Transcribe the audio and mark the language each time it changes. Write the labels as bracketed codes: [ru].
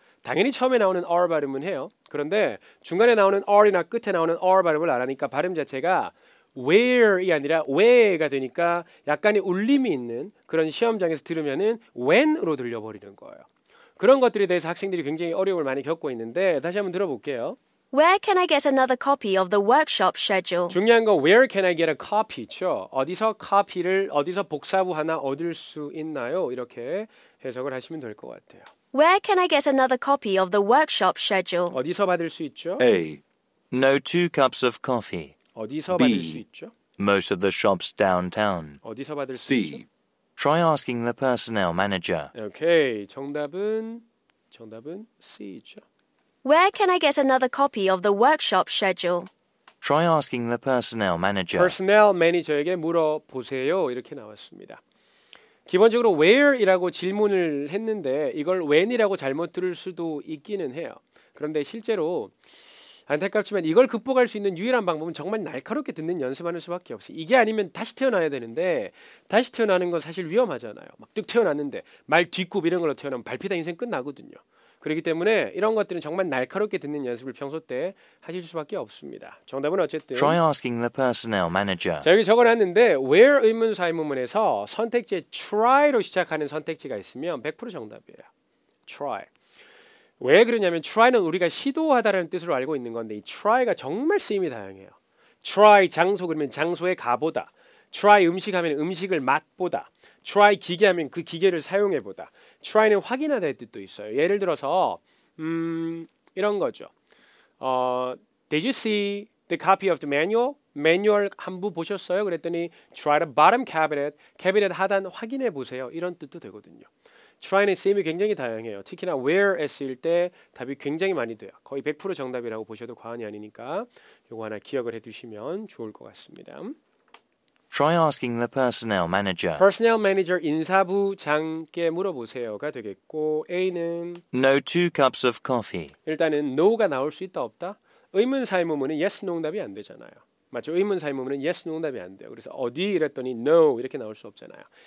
[ko] 당연히 처음에 나오는 r 발음은 해요. 그런데 중간에 나오는 r이나 끝에 나오는 r 발음을 안 하니까 발음 자체가 where이 아니라 where가 되니까 약간의 울림이 있는 그런 시험장에서 들으면은 when으로 들려버리는 거예요. 그런 것들에 대해서 학생들이 굉장히 어려움을 많이 겪고 있는데 다시 한번 들어볼게요. [en] Where can I get another copy of the workshop schedule? [ko] 중요한 건 [en] where can I get a copy [ko] 죠. 어디서 카피를 어디서 복사부 하나 얻을 수 있나요? 이렇게 해석을 하시면 될 것 같아요. [en] Where can I get another copy of the workshop schedule? [ko] 어디서 받을 수 있죠? [en] A. No 2 cups of coffee. [ko] 어디서 [en] B. [ko] 받을 수 있죠? [en] Most of the shops downtown. [ko] 어디서 받을 수 [en] C. [ko] 있죠? [en] Try asking the personnel manager. [ko] 오케이. 정답은 C죠. [en] Where can I get another copy of the workshop schedule? Try asking the personnel manager. [ko] personnel 매니저에게 물어보세요. 이렇게 나왔습니다. 기본적으로 where이라고 질문을 했는데 이걸 when이라고 잘못 들을 수도 있기는 해요. 그런데 실제로 안타깝지만 이걸 극복할 수 있는 유일한 방법은 정말 날카롭게 듣는 연습하는 수밖에 없어요. 이게 아니면 다시 태어나야 되는데 다시 태어나는 건 사실 위험하잖아요. 막 뚝 태어났는데 말 뒷굽 이런 걸로 태어나면 발피다 인생 끝나거든요. 그렇기 때문에 이런 것들은 정말 날카롭게 듣는 연습을 평소 때 하실 수밖에 없습니다. 정답은 어쨌든 [en] Try asking the personnel manager. [ko] 자 여기 적어놨는데 where 의문사 의문문에서 선택지에 try로 시작하는 선택지가 있으면 100% 정답이에요. try. 왜 그러냐면 try는 우리가 시도하다라는 뜻으로 알고 있는 건데 이 try가 정말 쓰임이 다양해요. try 장소 그러면 장소에 가보다. try 음식 하면 음식을 맛보다. try 기계 하면 그 기계를 사용해보다. try는 확인하다의 뜻도 있어요. 예를 들어서 이런 거죠. [en] Did you see the copy of the manual? [ko] 매뉴얼 한부 보셨어요? [en] 그랬더니 try the bottom cabinet. [ko] 캐비넷 하단 확인해 보세요. 이런 뜻도 되거든요. try는 쓰임이 굉장히 다양해요. 특히나 where에 쓰일 때 답이 굉장히 많이 돼요. 거의 100% 정답이라고 보셔도 과언이 아니니까 이거 하나 기억을 해두시면 좋을 것 같습니다. [en] Try asking the personnel manager. [ko] personnel manager 인사부장께 물어보세요가 되겠고 A는 [en] No 2 cups of coffee. [ko] 일단은 no가 나올 수 있다 없다? 의문사 의문문은 yes, no 응답이 안 되잖아요. 맞죠? 의문사 의문문은 yes, no 응답이 안 돼요. 그래서 어디 이랬더니 no 이렇게 나올 수 없잖아요.